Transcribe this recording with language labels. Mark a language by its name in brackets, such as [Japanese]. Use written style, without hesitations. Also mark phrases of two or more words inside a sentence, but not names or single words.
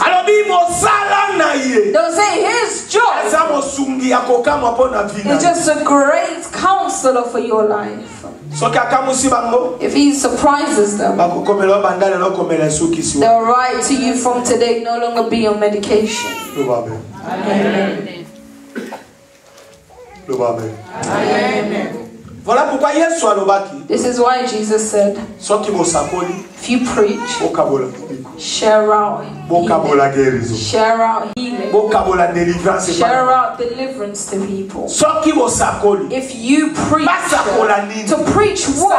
[English] They'll say his job is just a great counselor for your life. If he surprises them, they'll write to you from today, no longer be on medication. Amen. Amen. Amen. Amen. [French] Voilà pourquoi Yesu alobaki. [English] This is why Jesus said, if you preach, share out healing, share out healing, share out deliverance to people. If you preach, to preach what?